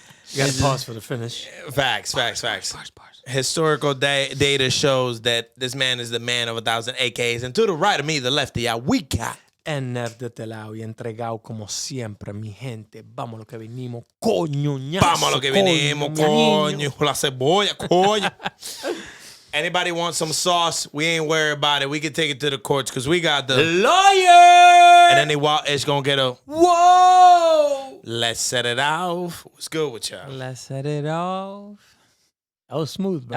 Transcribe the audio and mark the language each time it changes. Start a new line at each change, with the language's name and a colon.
English: You got to pause for the finish. Facts. Historical data shows that this man is the man of 1,000 AKs. And to the right of me, the left of y'all, we got
Spanish: NF de este lado y entregado como siempre, mi gente. Vamos a lo que venimos, coño, ñazo, Vamos a lo que venimos, coño. La cebolla, coño.
English: Anybody want some sauce? We ain't worried about it. We can take it to the courts because we got the lawyer. And then it's going to get a Whoa. let's set it off. What's good with y'all? Let's set it off. That was smooth, bro.